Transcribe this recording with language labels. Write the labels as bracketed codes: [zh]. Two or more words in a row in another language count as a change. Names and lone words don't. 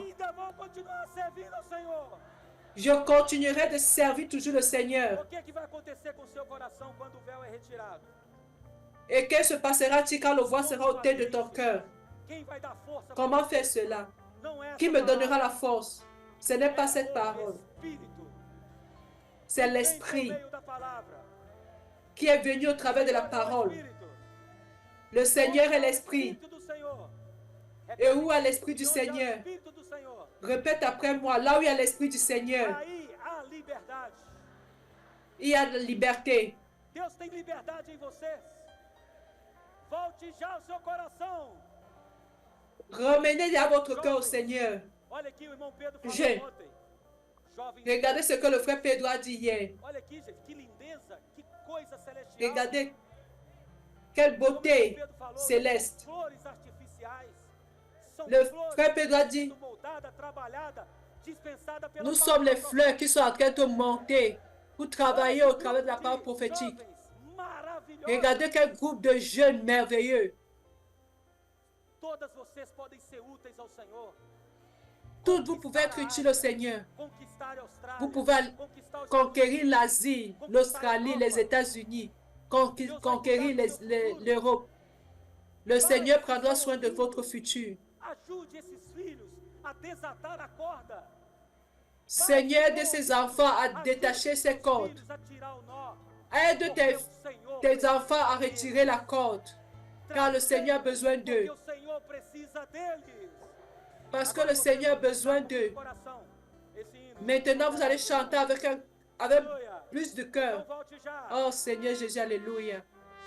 [pt] ainda vou continuar servindo ao Senhor. [fr] je continuerai de servir toujours le Seigneur. [pt] O que vai acontecer com o seu coração quando o véu é retirado? [fr] Et que se passera-t-il quand le voile sera ôté de ton cœur? [pt] Quem vai dar força? [fr] Comment faire cela? [pt] Não é essa [fr] Qui me [pt] palavra, [fr] donnera la force? Ce n'est pas cette [pt] é o [fr] parole, [pt] Espírito. [fr] c'est [pt] Vem por [fr] l'Esprit [pt] meio da palavra. [fr] qui est venu au travers de la [pt] Senhor é o [fr] parole. [pt] Espírito. [fr] Le Seigneur est [pt] Onde há o [fr] l'Esprit. [pt] Espírito do Senhor. [fr] Et où est l'Esprit du [pt] Onde há o [fr] Seigneur? [pt] Espírito do Senhor, [fr] Répète après moi, là où il y a l'Esprit du Seigneur, [pt] aí há liberdade. [fr] il y a de la liberté. [pt] Deus tem liberdade em vocês. Volte já ao seu coração. [fr] Ramenez à votre cœur au Seigneur. [pt] Olha aqui, o irmão Pedro falou [fr] J'ai. [pt] ontem. Jovem, [fr] Regardez ce que le frère Pedro a dit hier. [pt] olha aqui, gente, que lindeza, que coisa celestial. [fr] Regardez quelle [pt] Como o [fr] beauté [pt] Pedro falou, [fr] céleste. [pt] são flores artificiais. São [fr] Le [pt] flores [fr] frère Pedro a dit, [pt] moldada, trabalhada, dispensada pela [fr] nous [pt] palavra [fr] sommes les [pt] profética. [fr] fleurs qui sont en train de monter pour travailler au travers de la parole prophétique. [pt] Jovens maravilhosos. [fr] Regardez quel groupe de jeunes merveilleux. [pt] Todas vocês podem ser úteis ao Senhor. [fr] Tous vous pouvez être utiles au Seigneur. [pt] Conquistar a Austrália, [fr] Vous pouvez [pt] conquistar os [fr] conquérir l'Asie, l'Australie, les États-Unis, conquérir l'Europe. Le Seigneur prendra soin de votre futur. [pt] Ajude esses filhos a desatar a corda. [fr] Seigneur, aide ses enfants à détacher ses cordes. [pt] Filhos a tirar o nó. [fr] Aide [pt] Porque o Senhor [fr] tes [pt] precisa [fr] enfants à [pt] deles. [fr] retirer la corde, car le Seigneur a besoin [pt] Porque [fr] d'eux. [pt] o Senhor precisa deles. [fr] Parce que le Seigneur a besoin d'eux. [pt] Coração, esse hino. [fr] Maintenant, vous allez chanter avec [pt] Aleluia. [fr] plus de [pt] Então [fr] cœur. [pt] volte já. [fr] Oh Seigneur Jésus, Alléluia.